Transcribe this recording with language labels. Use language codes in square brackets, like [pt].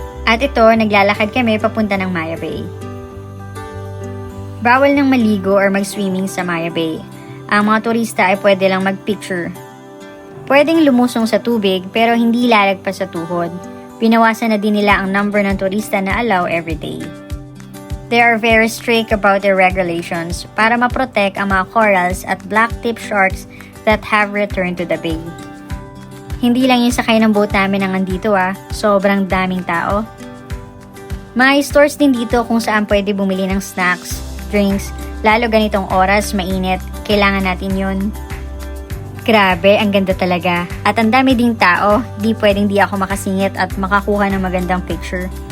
[tl] At ito, naglalakad kami papunta ng Maya Bay. Bawal nang maligo or mag-swimming sa Maya Bay. Ang mga turista ay pwede lang mag-picture. Pwedeng lumusong sa tubig pero hindi lalagpas sa tuhod. Pinawasan na din nila ang number ng turista na allow everyday. [en] They are very strict about their regulations [tl] para ma-protect ang mga [en] corals at black-tip sharks that have returned to the bay. [tl] Hindi lang yung sakay ng boat namin ang andito sobrang daming tao. May stores din dito kung saan pwede bumili ng snacks, drinks, lalo ganitong oras, mainit, kailangan natin yun. Grabe, ang ganda talaga. At ang dami ding tao, di pwedeng di ako makasingit at makakuha ng magandang picture.